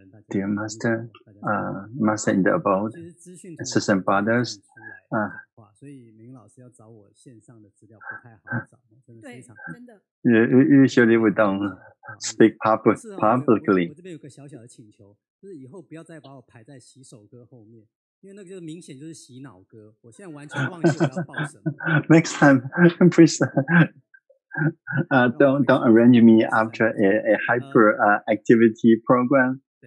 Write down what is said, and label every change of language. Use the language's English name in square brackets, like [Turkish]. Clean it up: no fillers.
[English] Dear Master, Master in the abode, sisters and brothers. [Chinese] 所以明老师要找我线上的资料不太好找，真的非常。真的。 [English] Usually we don't speak publicly. [Chinese] 我这边有个小小的请求，就是以后不要再把我排在洗手歌后面，因为那个就是明显就是洗脑歌。我现在完全忘记我要报什么。 [English] Next time, please don't arrange me after a hyper activity program.